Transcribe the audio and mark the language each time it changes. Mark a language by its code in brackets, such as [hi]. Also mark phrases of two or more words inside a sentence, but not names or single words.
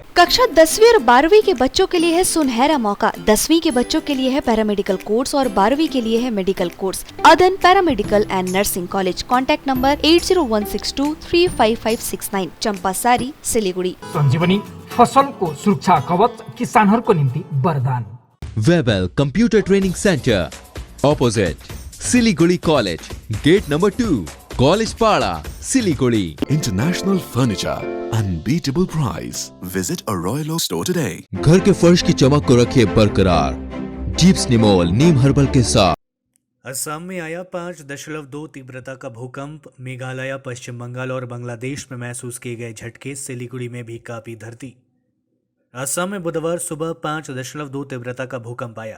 [hi] कक्षा 10वीं और 12वीं के बच्चों के लिए है सुनहरा मौका। 10वीं के बच्चों के लिए है [en] paramedical course [hi] और 12वीं के लिए है [en] medical course. [hi] अदन पैरामेडिकल एंड नर्सिंग कॉलेज। [en] contact number [hi] 8016235569, चंपासारी, सिलीगुड़ी। [ne] संजीवनी फसल को सुरक्षा कवच किसानहरूको निम्ति वरदान। [hi] वेबल कंप्यूटर ट्रेनिंग सेंटर ऑपोजिट सिलीगुड़ी कॉलेज, [en] gate number [hi] 2, कॉलेज पाड़ा, सिलीगुड़ी। [en] International Furniture, unbeatable price. Visit a Royal Oak store today. [hi] घर के फर्श की चमक को रखे बरकरार जीप्स निमोल नीम हर्बल के साथ। असम में आया 5.2 तीव्रता का भूकंप। मेघालय, पश्चिम बंगाल और बांग्लादेश में महसूस किए गए झटके। सिलीगुड़ी में भी कांपी धरती। असम में बुधवार सुबह 5.2 तीव्रता का भूकंप आया।